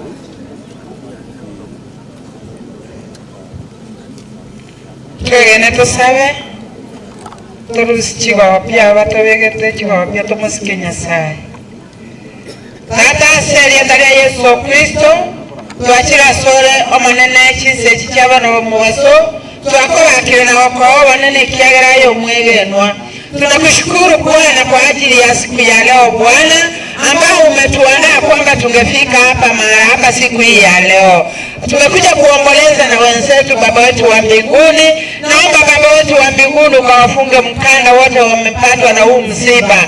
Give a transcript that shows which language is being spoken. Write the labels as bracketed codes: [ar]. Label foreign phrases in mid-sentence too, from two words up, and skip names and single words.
[guz] kegene tusabe turusi chigopya batobegete chigopya tumusike Nyasaye. Tata aserienda lya Yesu Kristo twachira sore omanene chinsechi cy'abana bomubaso twakobakire na wako wanene kiagerayo mwegenwa. [sw] Tunakushukuru Bwana kwa ajili ya siku ya leo Bwana, ambao umetuandaa kwamba tungefika hapa siku hii ya leo. Tumekuja kuomboleza na wenzetu Baba wetu wa mbinguni. Naomba Baba wetu wa mbinguni ukawafunge mkanda wote wamepatwa na huu msiba.